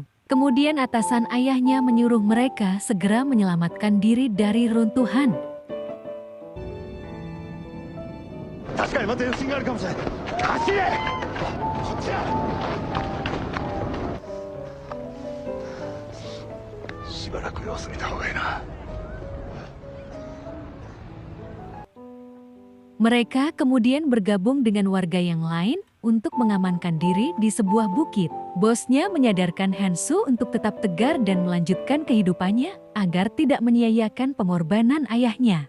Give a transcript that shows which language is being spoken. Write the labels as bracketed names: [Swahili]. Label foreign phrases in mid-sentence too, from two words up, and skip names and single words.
[Indonesian] Kemudian atasan ayahnya menyuruh mereka segera menyelamatkan diri dari runtuhan. [Japanese] 確かにまた余震があるかもしれない。走れ。こっちだ。しばらく様子見た方がいいな。 [Indonesian] Mereka kemudian bergabung dengan warga yang lain untuk mengamankan diri di sebuah bukit. Bosnya menyadarkan Hansu untuk tetap tegar dan melanjutkan kehidupannya agar tidak menyia-nyiakan pengorbanan ayahnya.